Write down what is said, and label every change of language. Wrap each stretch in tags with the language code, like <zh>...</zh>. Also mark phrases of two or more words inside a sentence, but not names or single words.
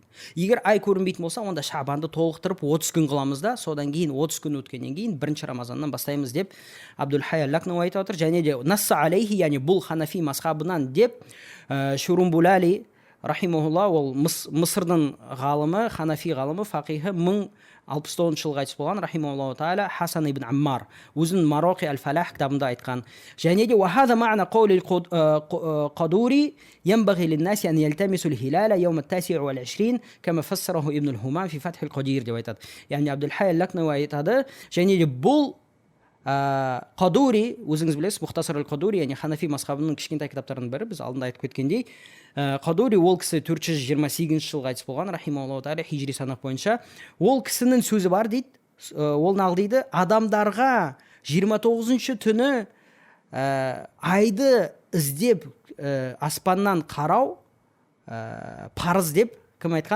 <kk>Егер ай көрінбейтін болса, онда Шабанды толықтырып 30 күн қыламыз да, содан кейін 30 күн өткеннен кейін бірінші Рамазаннан бастаймыз деп Абдул Хай ал-Лакнауи айтып отыр. Және де</kk> <ar>نص عليه,</ar> <kk>яғни бұл Ханафи мазхабынан деп Шурумбулали рахимахулла, ол Мысырдың ғалымы, Ханафи ғалымы, фақихы 1069 жылға қайтыс болған</kk> <ar>رحمه الله تعالى</ar> <kk>Хасан ибн Аммар өзінің Мароқи аль-Фалах кітабында айтқан. Және де</kk> <ar>وهذا معنى قول القدوري ينبغي للناس أن يلتمسوا الهلال يوم 29 كما فسره ابن الهمام في فتح القدير</ar> <kk>деп айтады. Яғни Абдул Хай ал-Лакнауи айтады. Және де бұл Қадури, өзіңіз білесіз, Мұхтасар аль-Қадури, яғни Ханафи мазхабының кішкентай кітаптарының бірі, біз алдында айтып кеткендей, Қадури ол кісі 428 жылға қайтыс болған,</kk> <ar>رحمه الله تعالى,</ar> <kk>хижри санақ бойынша. Ол кісінің сөзі бар дейді, ол нағыл дейді, адамдарға 29-шы түні айды іздеп аспаннан қарау парыз деп кім айтқан?</kk>